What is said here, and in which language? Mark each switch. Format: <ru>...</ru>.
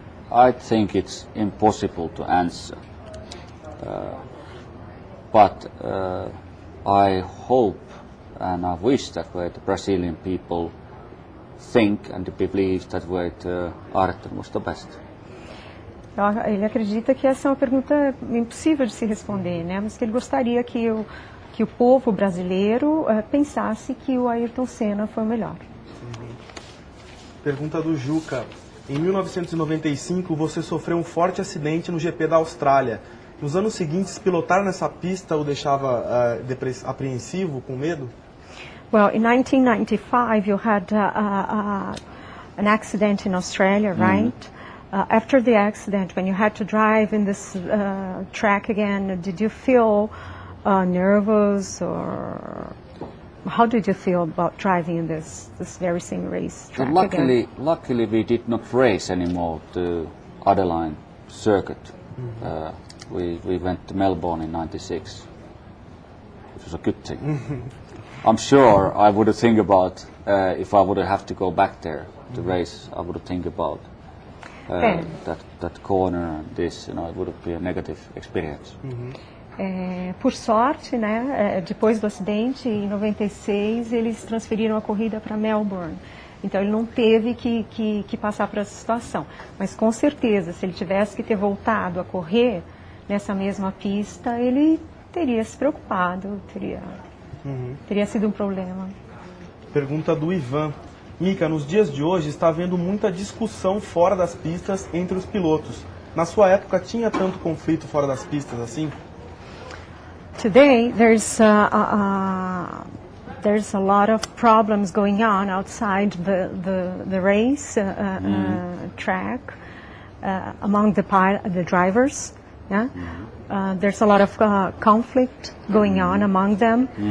<en>I think it's impossible to answer. But I hope and I wish that way the Brazilian people think and believe that way Ayrton was the best.</en> <pt>Ele acredita que essa é uma pergunta impossível de se responder, né? Mas que ele gostaria que o povo brasileiro pensasse que o Ayrton Senna foi o melhor. Pergunta do Juca. Em 1995 você sofreu um forte acidente no GP da Austrália. Nos anos seguintes, pilotar nessa pista o deixava apreensivo, com medo?</pt> <en>Well, in 1995 you had an accident in Australia, right? After the accident, when you had to drive in this track again, did you feel nervous, or how did you feel about driving in this very same race track again? Luckily we did not race anymore to Adelaide circuit. We went to Melbourne in '96, which was a good thing. I'm sure I would think about if I would have to go back there to race. I would think about that corner and this. You know, it would be a negative experience.</en> <pt>Por sorte, né? Depois do acidente em 96 eles transferiram a corrida para Melbourne. Então ele não teve que passar por essa situação. Mas com certeza, se ele tivesse que ter voltado a correr nessa mesma pista, ele teria se preocupado, teria sido um problema. Pergunta do Ivan. Mika, nos dias de hoje está havendo muita discussão fora das pistas entre os pilotos. Na sua época tinha tanto conflito fora das pistas assim?</pt> <en>Today there's a lot of problems going on outside the race track among the drivers. Yeah? There's a lot of conflict going on among them.</en>